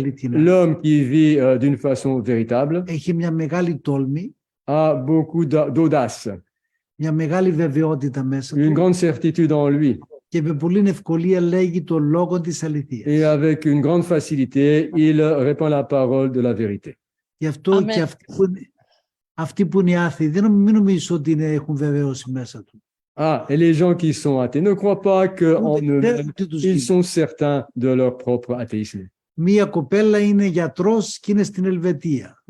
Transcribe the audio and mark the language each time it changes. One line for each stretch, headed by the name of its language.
French: l'homme qui vit d'une façon véritable
Greek: έχει μια μεγάλη τόλμη,
French: a beaucoup d'audace,
Greek: μια μεγάλη βεβαιότητα μέσα
French: une
Greek: του
French: grande certitude en lui.
Greek: και με πολύ ευκολία λέγει το λόγο της αληθείας.
French: Et avec une grande facilité, il répand la parole de la vérité.
Greek: Γι' αυτό και αυτοί που είναι άθεοι, μην νομίζεις ότι έχουν βεβαίωση μέσα του.
French: Et les gens qui sont athées ne croient pas qu'en eux-mêmes, ils sont certains de leur propre athéisme.
Greek: Μία κοπέλα είναι γιατρός και είναι στην Ελβετία.